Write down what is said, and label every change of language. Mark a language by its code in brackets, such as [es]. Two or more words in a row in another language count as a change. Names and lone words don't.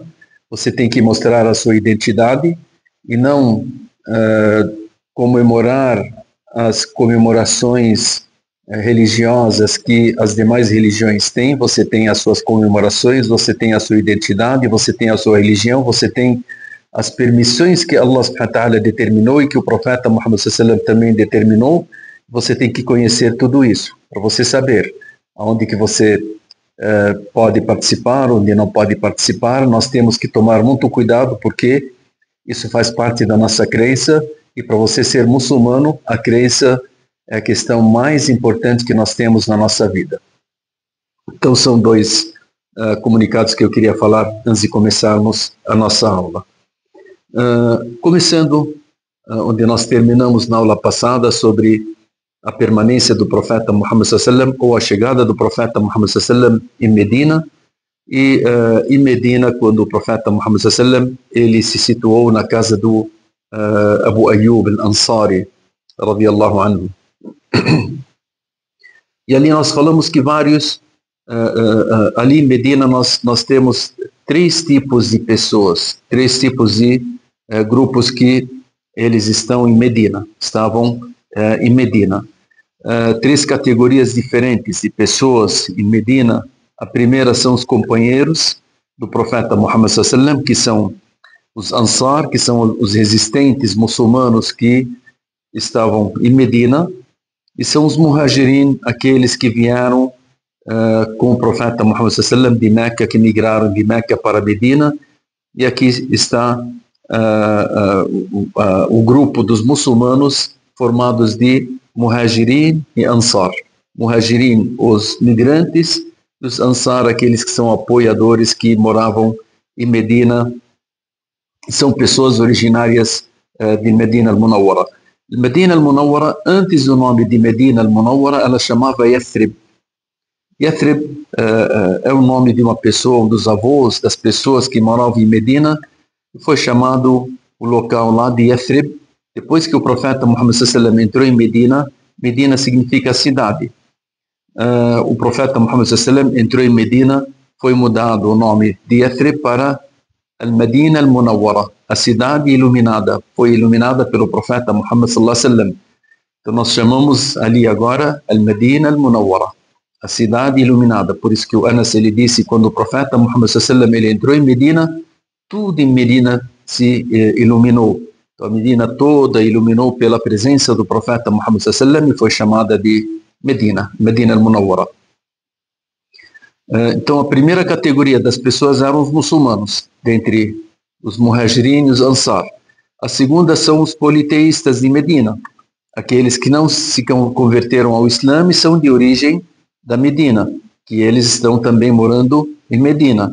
[pt] Você tem que mostrar a sua identidade e não comemorar as comemorações religiosas que as demais religiões têm. Você tem as suas comemorações, você tem a sua identidade, você tem a sua religião, você tem as permissões que [ar] الله سبحانه وتعالى [pt] determinou e que o profeta Muhammad [ar] صلى الله عليه وسلم [pt] também determinou. Você tem que conhecer tudo isso para você saber aonde que você pode participar, onde não pode participar. Nós temos que tomar muito cuidado, porque isso faz parte da nossa crença, e para você ser muçulmano, a crença é a questão mais importante que nós temos na nossa vida. Então são dois comunicados que eu queria falar antes de começarmos a nossa aula. Começando onde nós terminamos na aula passada, sobre a permanência do profeta Muhammad [ar] صلى الله عليه وسلم, [pt] ou a chegada do profeta Muhammad [ar] صلى الله عليه وسلم [pt] em Medina. E em Medina, quando o profeta Muhammad [ar] صلى الله عليه وسلم [pt] ele se situou na casa do Abu Ayyub al-Ansari, [ar] رضي الله عنه. [pt] E ali nós falamos que ali em Medina nós temos três tipos de pessoas, três tipos de grupos que eles estavam em Medina. Três categorias diferentes de pessoas em Medina. A primeira são os companheiros do profeta Muhammad [ar] صلى الله عليه وسلم, [pt] que são os Ansar, que são os resistentes muçulmanos que estavam em Medina. E são os Muhajirin, aqueles que vieram com o profeta Muhammad [ar] صلى الله عليه وسلم [pt] de Meca, que migraram de Meca para Medina. E aqui está o grupo dos muçulmanos formados de Muhajirin e Ansar. Muhajirin, os migrantes, e os Ansar, aqueles que são apoiadores que moravam em Medina, são pessoas originárias de Medina al-Munawwara. Medina al-Munawwara, antes do nome de Medina al-Munawwara, ela chamava Yathrib. Yathrib é o nome de uma pessoa, um dos avós das pessoas que moravam em Medina. Foi chamado o local lá de Yathrib. Depois que o profeta Muhammad [ar] صلى الله عليه وسلم [pt] entrou em Medina, Medina significa cidade. O profeta Muhammad [ar] صلى الله عليه وسلم [pt] entrou em Medina, foi mudado o nome de Yathrib para Al-Medina al-Munawwara, a cidade iluminada. Foi iluminada pelo profeta Muhammad [ar] صلى الله عليه وسلم. [pt] Então nós chamamos ali agora Al-Medina al-Munawwara, a cidade iluminada. Por isso que o Anas, ele disse, quando o profeta Muhammad [ar] صلى الله عليه وسلم [pt] ele entrou em Medina, tudo em Medina se iluminou. Então a Medina toda iluminou pela presença do profeta Muhammad [ar] صلى الله عليه وسلم [pt] e foi chamada de Medina, Medina al-Munawwara. Então a primeira categoria das pessoas eram os muçulmanos, dentre os Muhajirin e os Ansar. A segunda são os politeístas de Medina, aqueles que não se converteram ao Islã e são de origem da Medina, que eles estão também morando em Medina.